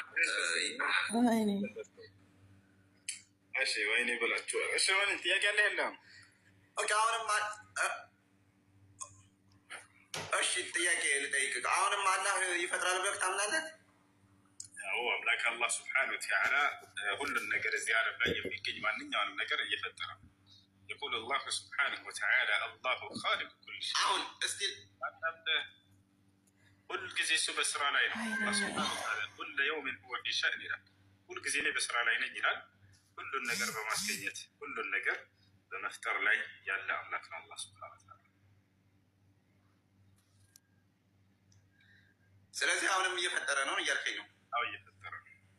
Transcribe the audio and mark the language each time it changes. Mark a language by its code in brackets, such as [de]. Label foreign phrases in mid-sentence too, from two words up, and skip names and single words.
[am] እሺ ወይኔ ብላችኋል። እሺ ምን ጥያቄ አለ? የለም። ኦኬ አሁንም እሺ ጥያቄ ልጠይቅህ። አሁንም አላህ ይፈጥራል ብለህ ታምናለህ? አዎ አምላክ አላህ [ar] سبحانه وتعالى [am] ሁሉን ነገር እዚህ ዓለም ላይ የሚገኝ ማንኛውንም ነገር እየፈጠረ ነው። [ar] يقول الله سبحانه وتعالى الله خالق كل شيء. [am] አሁን እስቲ ሁል ጊዜ እሱ በስራ ላይ ነው። አላህ [ar] سبحانه وتعالى كل يوم هو في شأن [am] ይላል። ሁል ጊዜ ላይ በስራ ላይ ነኝ ይላል። ሁሉን ነገር በማስገኘት ሁሉን ነገር በመፍጠር ላይ ያለ አምላክ ነው አላህ [ar] سبحانه وتعالى። [am] ስለዚህ አሁንም እየፈጠረ ነው እያልከኝ ነው? አዎ እየፈጠረ ነው።